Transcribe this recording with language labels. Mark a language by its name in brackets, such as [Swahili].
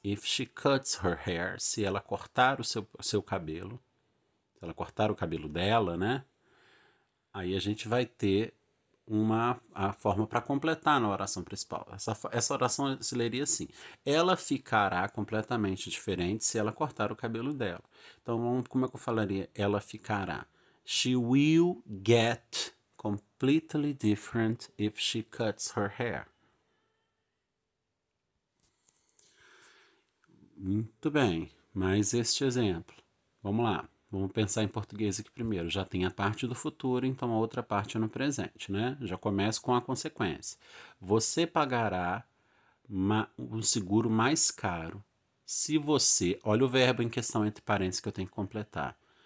[English] If she cuts her hair, [Portuguese] se ela cortar o seu cabelo, se ela cortar o cabelo dela, né? Aí a gente vai ter a forma para completar na oração principal. Essa oração se leria assim: ela ficará completamente diferente se ela cortar o cabelo dela. Então, como é que eu falaria? Ela ficará. [English] She will get completely different if she cuts her hair. [Portuguese] Muito bem, mais este exemplo. Vamos lá, vamos pensar em português aqui primeiro. Já tem a parte do futuro, então a outra parte é no presente, né? Já começo com a consequência. Você pagará um seguro mais caro se você, olha o verbo em questão entre parênteses que eu tenho que completar.